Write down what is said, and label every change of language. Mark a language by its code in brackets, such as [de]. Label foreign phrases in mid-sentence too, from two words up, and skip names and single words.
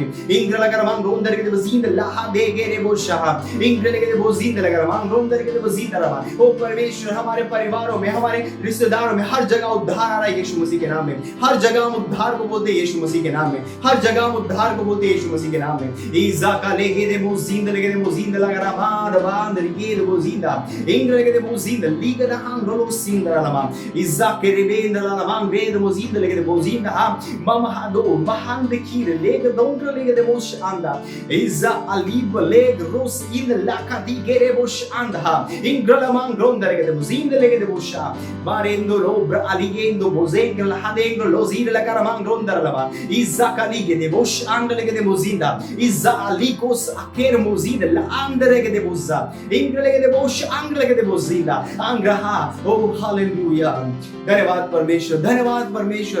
[hi] इंग्र लगा मांग रोंदर के देवो जिंदा लाहा दे गेरे वो शाह इंग्र लगे देवो जिंदा लगा मांग रोंदर के देवो जिंदा रहा। ओ परमेश्वर, हमारे परिवारों में, हमारे रिश्तेदारों में हर जगह उद्धार आ रहा है यीशु मसीह के नाम में। हर जगह हम उद्धार को बोलते हैं यीशु मसीह के नाम में। हर जगह हम उद्धार को बोलते हैं यीशु मसीह के नाम में। नाम में। इजाका लेगे दे मोजिंद लेगे दे मोजिंद लगा रामाद बांद लेगे दे मोजिंदा इंग लेगे दे मोजिंद लीगा दा हां रोलो सिंद लमा इजाके रेबेंद लमा गे दे मोजिंद लेगे दे मोजिंद हा मम हादो महान de kire lega dontra lega de bosh anda iza alib leg ros in la kadigere bosh anda ingrala man gronda lega de bozin lega de bosha barendo robra aligendo bozeng la hadeng lozin la karaman gronda la iza kalige de bosh anda lega de bozinda iza alikos aker mozin la anda lega de bozza ingrala lega de bosh anga lega de bozinda angraha oh hallelujah धन्यवाद परमेश्वर, धन्यवाद परमेश्वर।